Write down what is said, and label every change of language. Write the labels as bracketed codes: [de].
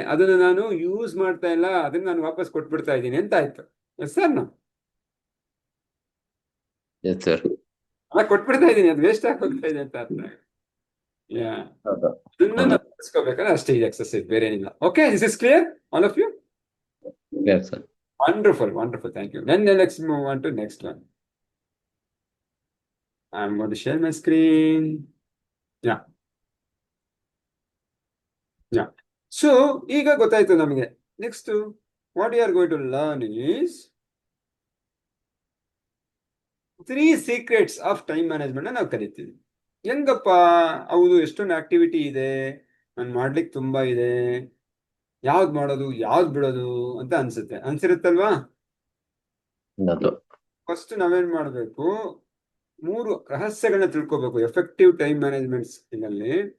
[kn] ಅದನ್ನ ನಾನು ಯೂಸ್ ಮಾಡ್ತಾ ಇಲ್ಲ, ಅದನ್ನ ನಾನು ವಾಪಸ್ ಕೊಟ್ಬಿಡ್ತಾ ಇದ್ದೀನಿ ಅಂತ ಆಯ್ತು. [en] Yes sir, yes sir. [kn] ಕೊಟ್ಬಿಡ್ತಾ ಇದ್ದೀನಿ, ಅದು ವೇಸ್ಟ್ ಆಗಿ ಹೋಗ್ತಾ ಇದೆ ಅಂತ ಅರ್ಥ. ಅದನ್ನ ನಾವು ಬಳಸ್ಕೋಬೇಕಾದ್ರೆ ಅಷ್ಟೇ ಇದೆ ಎಕ್ಸರ್ಸೈಸ್, ಬೇರೆ ಏನಿಲ್ಲ. [en] Okay, this is clear all of you? Yes sir. Wonderful, wonderful. Thank you. Then let's move on to next one. I'm going to share my screen. Yeah. Yeah. [kn] So, ಈಗ ಗೊತ್ತಾಯ್ತು ನಮಗೆ. [en] Next, what we are going to learn is 3 secrets of time management [kn] ನಾವು ಕಲಿತೀವಿ. ಹೆಂಗಪ್ಪ, ಹೌದು ಎಷ್ಟೊಂದು activity ಇದೆ, ನಾನು ಮಾಡ್ಲಿಕ್ಕೆ ತುಂಬಾ ಇದೆ, ಯಾವ್ದು ಮಾಡೋದು ಯಾವ್ದು ಬಿಡೋದು ಅಂತ ಅನ್ಸಿರುತ್ತಲ್ವಾ? ಫಸ್ಟ್ ನಾವೇನ್ ಮಾಡ್ಬೇಕು, 3 ರಹಸ್ಯಗಳನ್ನ ತಿಳ್ಕೊಬೇಕು ಎಫೆಕ್ಟಿವ್ ಟೈಮ್ ಮ್ಯಾನೇಜ್ಮೆಂಟ್ ನಲ್ಲಿ.